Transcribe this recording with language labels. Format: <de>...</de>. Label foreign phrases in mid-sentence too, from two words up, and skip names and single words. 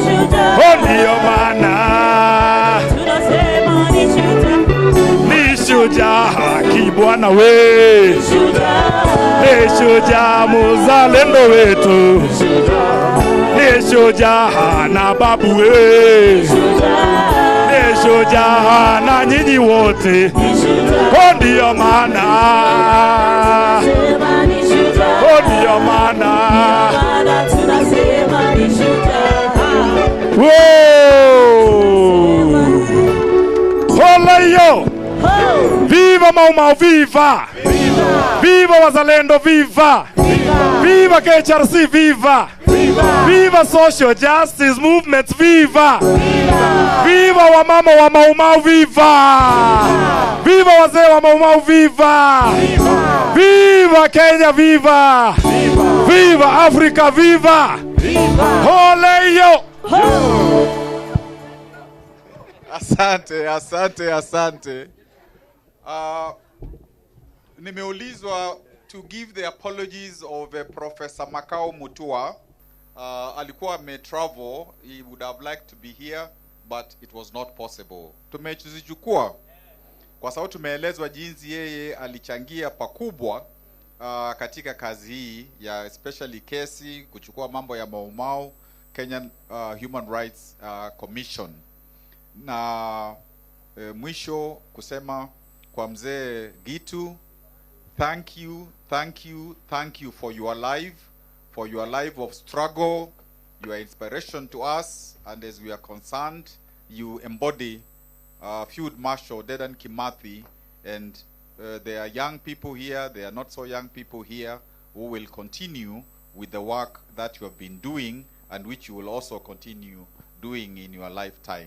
<sw>shujaa, ndiyo maana tunasema ni shujaa, ni shujaa Kibwana we, ni shujaa mzalendo wetu, ni shujaa na babu we, ni shujaa na nyinyi wote, ndiyo maana ndiyo maana tunasema ni shujaa, hola yo, viva Mau Mau, viva viva wazalendo, viva viva KHRC, viva viva</sw> <en>social justice movements,</en> <sw>viva viva wamama wa Mau Mau, viva viva wazee wa Mau Mau, viva viva Kenya, viva viva Africa, viva holeyo. Asante, asante, asante. Nimeulizwa</sw> <en>to give the apologies of</en> <sw>Professor Makao Mutua.</sw> <en>Alikuwa may travel, he would have liked to be here, but it was not possible.</en> <sw>Tumezichukua kwa sababu tumeelezwa jinsi yeye alichangia pakubwa katika kazi hii ya especially kesi kuchukua mambo ya Mau Kenyan Human Rights Commission. Na mwisho kusema kwa mzee Gitu,</sw> <en>thank you for your life of struggle. You are inspiration to us, and as we are concerned, you embody Field Marshal Dedan Kimathi, and there are young people here, there are not so young people here who will continue with the work that you have been doing and which you will also continue doing in your lifetime.</en>